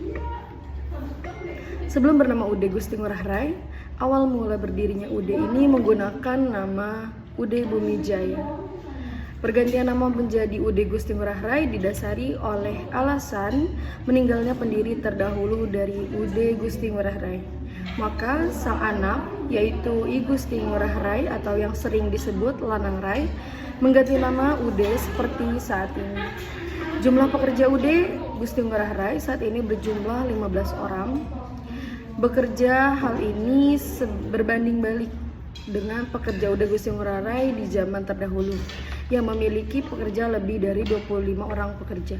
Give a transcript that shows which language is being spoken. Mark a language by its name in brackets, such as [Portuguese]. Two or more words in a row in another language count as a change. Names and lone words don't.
[Indonesian] Sebelum bernama UD Gusti Ngurah Rai, awal mula berdirinya UD ini menggunakan nama UD Bumi Jaya. Pergantian nama menjadi UD Gusti Ngurah Rai didasari oleh alasan meninggalnya pendiri terdahulu dari UD Gusti Ngurah Rai. Maka sang anak, yaitu I Gusti Ngurah Rai atau yang sering disebut Lanang Rai, mengganti nama UD seperti saat ini. Jumlah pekerja UD Gusti Ngurah Rai saat ini berjumlah 15 orang. Bekerja hal ini berbanding balik dengan pekerja UD Gusti Ngurah Rai di zaman terdahulu yang memiliki pekerja lebih dari 25 orang pekerja.